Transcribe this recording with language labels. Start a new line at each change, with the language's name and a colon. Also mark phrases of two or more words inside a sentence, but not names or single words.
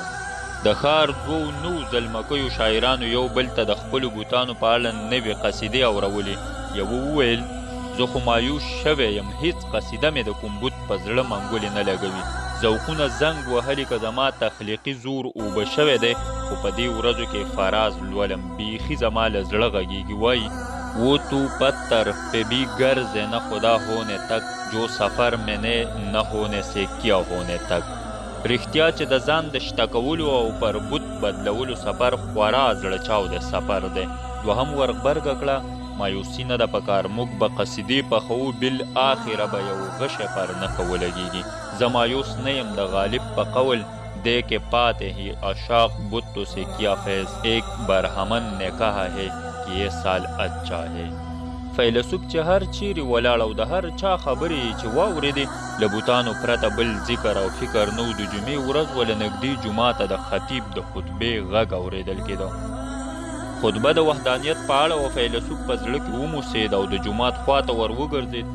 Pashto: د ښار دوو نوو زلمکیو شاعرانو یو بل ته د خپلو بوتانو په اړه نوې قصیدې اورولې. یوه وویل زه خو مایوس شوی یم، هیڅ قصیده مې د کوم بت په زړه منګولې نه لګوي. ذوقونه زنګ وهلي که زما تخلیقي زور اوبه شوی دی، خو په دې ورځو کې فراز لولم، بیخي زما له زړه غږېږي.
Urdu: وایي وہ تو پتھر پہ بھی غرض نہ خدا ہونے تک، جو سفر میں نہ ہونے سے کیا ہونے تک.
Pashto: رښتیا چې د ځان د شته کولو او پر بت بدلولو سفر خورا زړه چاود سفر دی. دوهم ورغبرګه کړه مایوسي نه ده پکار، موږ به قصیدې پخوو، بالاخره به یو غشی پر نښه ولګېږي. زه مایوس نه یم، د غالب په قول
Urdu: دے کے پاتے ہی عشاق بتوں سے کیا فیض، ایک برہمن نے کہا ہے کہ یہ سال اچھا ہے.
Pashto: فیلسوف چې هر چیرې ولاړ او د هر چا خبرې چې واورېدې، له بوتانو پرته بل ذکر او فکر نه و. د جمعې ورځ ول نږدې جومات ته د خطیب د خطبې غږ اورېدل کېده. خطبه د وحدانیت په اړه و. فیلسوف په زړه کې وموسېد او د جومات خواته ور وګرځېد.